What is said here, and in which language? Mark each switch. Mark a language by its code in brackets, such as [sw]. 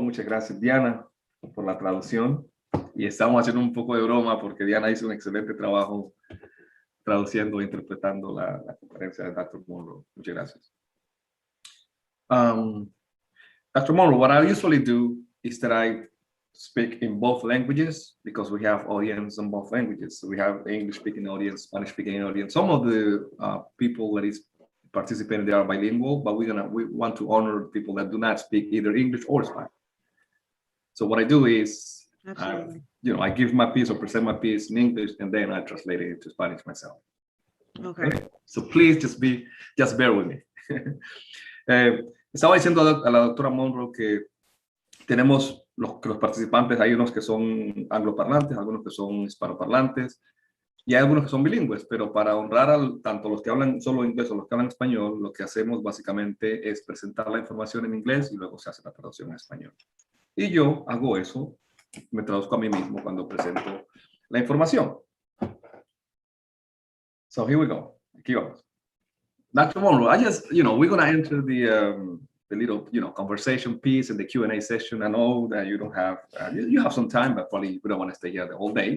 [es] Muchas gracias, Diana, por la traducción. Y estamos haciendo un poco de broma porque Diana hizo un excelente trabajo traduciendo e interpretando la conferencia de Dr. Monroe. Muchas gracias. Dr. [en] Monroe, what I usually do is that I speak in both languages because we have audience in both languages. So we have English-speaking audience, Spanish-speaking audience. Some of the people that is participating, they are bilingual, but we want to honor people that do not speak either English or Spanish. So what I do is, I give my piece or present my piece in English, and then I translate it into Spanish myself. Okay. So please just bear with me. [es] Estaba diciendo a la doctora Monroe que tenemos los participantes, hay unos que son angloparlantes, algunos que son hispanoparlantes y hay algunos que son bilingües, pero para honrar tanto los que hablan solo inglés o los que hablan español, lo que hacemos básicamente es presentar la información en inglés y luego se hace la traducción en español. Y yo hago eso, me traduzco a mí mismo cuando presento la información. [en] So here we go. [es] Aquí vamos. [en] Dr. Monroe, I just, we're going to enter the little, conversation piece in the Q&A session. I know that you don't have, you have some time, but probably we don't want to stay here the whole day.